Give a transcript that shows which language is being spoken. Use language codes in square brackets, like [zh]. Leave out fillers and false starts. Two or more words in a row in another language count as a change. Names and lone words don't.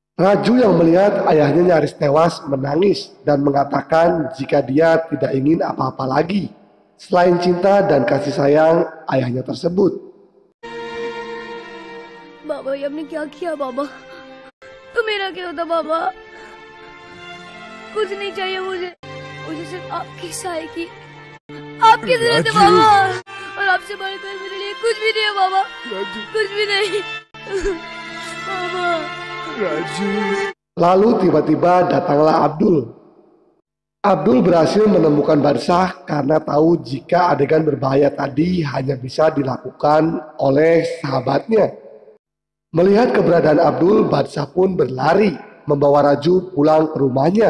[id] Raju yang melihat ayahnya nyaris tewas menangis dan mengatakan jika dia tidak ingin apa-apa lagi selain cinta dan kasih sayang ayahnya tersebut. [hi] बाबा ये हमने क्या किया बाबा? तो मेरा क्या होता बाबा? कुछ नहीं चाहिए मुझे, मुझे सिर्फ आपकी सहाय की, आपकी जरूरत है बाबा, और आपसे बढ़कर मेरे लिए कुछ भी नहीं है बाबा, कुछ भी नहीं बाबा। [id] Lalu tiba-tiba datanglah Abdul. Abdul berhasil menemukan Barsah karena tahu jika adegan berbahaya tadi hanya bisa dilakukan oleh sahabatnya. Melihat keberadaan Abdul, Barsah pun berlari membawa Raju pulang ke rumahnya.